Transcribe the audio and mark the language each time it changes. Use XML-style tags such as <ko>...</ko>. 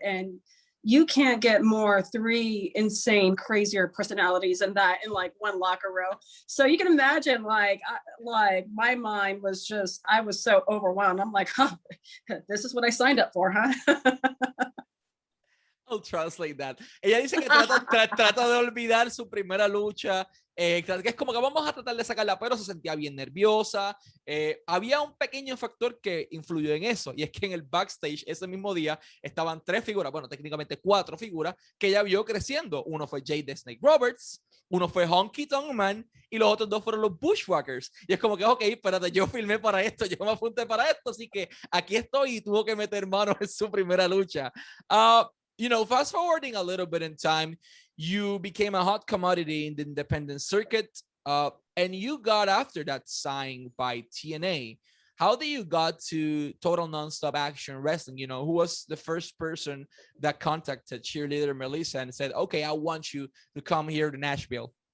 <en>And you can't get more 3 insane, crazier personalities than that in like one locker row. So you can imagine like my mind was just, I was so overwhelmed. I'm like, huh, this is what I signed up for, huh? I'll translate that.</en> <es>Ella dice que trata de olvidar su primera lucha, que es como que vamos a tratar de sacarla, pero se sentía bien nerviosa. Había un pequeño factor que influyó en eso, y es que en el backstage ese mismo día estaban 3 figuras, bueno, técnicamente 4 figuras, que ella vio creciendo. Uno fue Jay the Snake Roberts, uno fue Honky Tonk Man, y los otros 2 fueron los Bushwhackers. Y es como que, ok, espérate, yo filmé para esto, yo me apunté para esto, así que aquí estoy, y tuvo que meter manos en su primera lucha.</es> <en>Fast forwarding a little bit in time, you became a hot commodity in the independent circuit, and you got after that signed by TNA. How did you got to Total Nonstop Action Wrestling? Who was the first person that contacted cheerleader Melissa and said, okay, I want you to come here to Nashville?</en>